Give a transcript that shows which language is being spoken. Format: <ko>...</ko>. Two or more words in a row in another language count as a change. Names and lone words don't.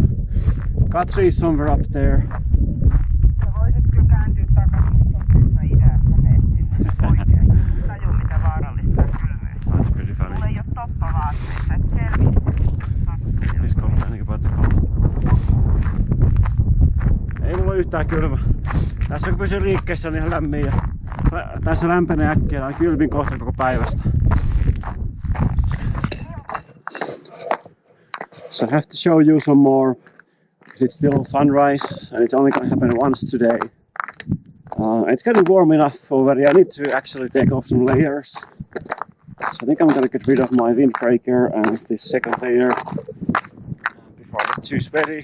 <en>Katri is somewhere up there. That's pretty funny. He's complaining about the cold.</en> <fi>Ei mulla ole yhtään kylmä. Tässä kun pysyy liikkeessä on ihan lämmin ja tässä lämpenee äkkiä. Tää on kylmin kohta koko päivästä.</fi> <en>So I have to show you some more because it's still sunrise and it's only going to happen once today. It's getting warm enough already. I need to actually take off some layers. So I think I'm going to get rid of my windbreaker and this second layer before I get too sweaty.</en>